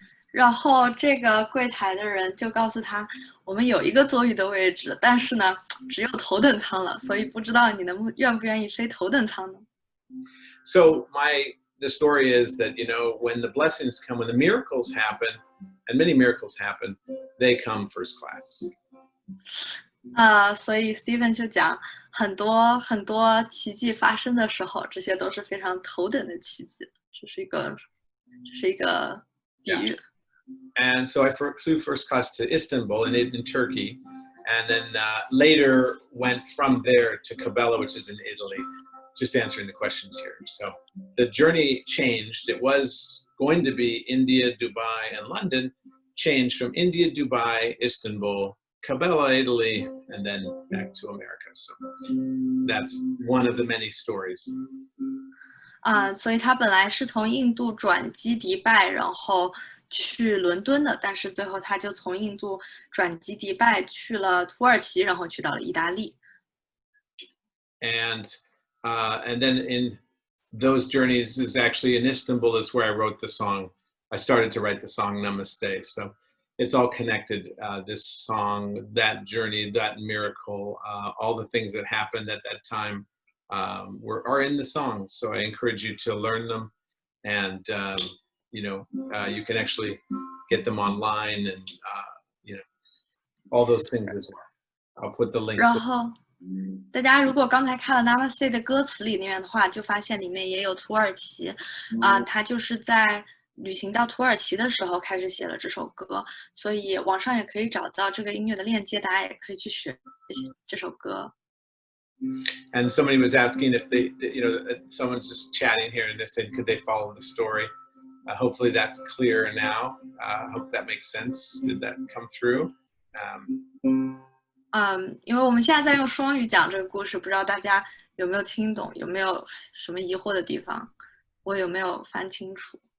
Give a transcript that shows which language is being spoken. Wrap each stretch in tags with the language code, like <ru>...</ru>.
<zh>然后这个柜台的人就告诉他，我们有一个座椅的位置，但是呢，只有头等舱了，所以不知道你愿不愿意飞头等舱呢？</zh> <en>So the story is that, when the blessings come, when the miracles happen, and many miracles happen, they come first class.</en> <zh>所以 Steven 就讲很多奇迹发生的时候，这些都是非常头等的奇迹，这是一个比喻。</zh> <en>And so I flew first class to Istanbul in Turkey, and then later went from there to Cabela, which is in Italy. Just answering the questions here. So the journey changed. It was going to be India, Dubai, and London, changed from India, Dubai, Istanbul, Cabela, Italy, and then back to America. So that's one of the many stories.</en> <zh>所以他本来是从印度转机迪拜，然后去伦敦的，但是最后他就从印度转机迪拜去了土耳其，然后去到了意大利。</zh> <en>And then in those journeys is actually in Istanbul is where I wrote the song. I started to write the song Namaste. So it's all connected. This song, that journey, that miracle, all the things that happened at that time are in the song. So I encourage you to learn them, and you can actually get them online, and all those things as well. I'll put the links.</en> <zh>然后大家如果刚才看了 Namaste 的歌词里面的话，就发现里面也有土耳其，他就是在旅行到土耳其的时候开始写了这首歌，所以网上也可以找到这个音乐的链接，大家也可以去学这首歌。</zh> <en>And somebody was asking if they, someone's just chatting here and they said, could they follow the story? Hopefully that's clear now. Hope that makes sense. Did that come through?</en> <zh>因为我们现在在用双语讲这个故事，不知道大家有没有听懂，有没有什么疑惑的地方，我有没有翻清楚？</zh>